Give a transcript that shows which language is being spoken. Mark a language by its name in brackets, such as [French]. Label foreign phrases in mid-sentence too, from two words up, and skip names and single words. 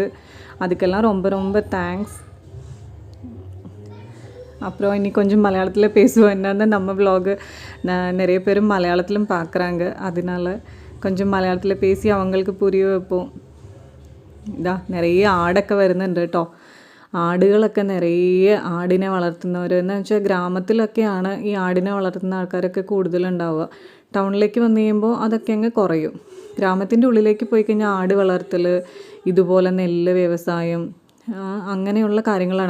[Tamil] அதுக்கெல்லாம் ரொம்ப ரொம்ப தேங்க்ஸ். அப்புறம் இன்னி கொஞ்சம் மலையாளத்தில் பேசுவோம். என்னன்னா நம்ம விலாகு நிறைய பேர் மலையாளத்திலும் பார்க்குறாங்க. அதனால கொஞ்சம் மலையாளத்தில் பேசி அவங்களுக்கு புரிய வைப்போம். [Malayalam] நிறைய ആടൊക്കെ വരുന്നുണ്ട് കേട്ടോ. ആടുകളൊക്കെ നിറയെ ആടിനെ വളർത്തുന്നവർ എന്ന് വെച്ചാൽ ഗ്രാമത്തിലൊക്കെയാണ് ഈ ആടിനെ വളർത്തുന്ന ആൾക്കാരൊക്കെ കൂടുതലുണ്ടാവുക. ടൗണിലേക്ക് വന്നു കഴിയുമ്പോൾ അതൊക്കെ അങ്ങ് കുറയും. ഗ്രാമത്തിൻ്റെ ഉള്ളിലേക്ക് പോയി കഴിഞ്ഞാൽ ആട് വളർത്തൽ, ഇതുപോലെ നെല്ല് വ്യവസായം, അങ്ങനെയുള്ള കാര്യങ്ങളാണ്.